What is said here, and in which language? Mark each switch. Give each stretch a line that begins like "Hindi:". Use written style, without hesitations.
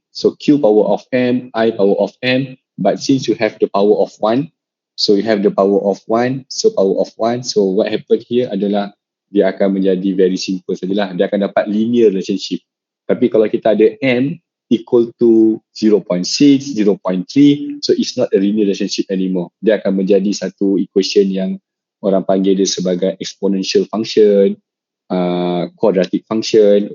English: So Q power of M, I power of M. But since you have the power of 1, so you have the power of 1, so power of 1. So what happened here
Malay: adalah dia akan menjadi
English: very simple
Malay: sajalah. Dia akan dapat
English: linear relationship.
Malay: Tapi kalau kita ada
English: M equal to 0.6, 0.3, so it's not a linear relationship anymore.
Malay: Dia akan menjadi satu equation yang orang panggil dia sebagai
English: exponential function, quadratic function.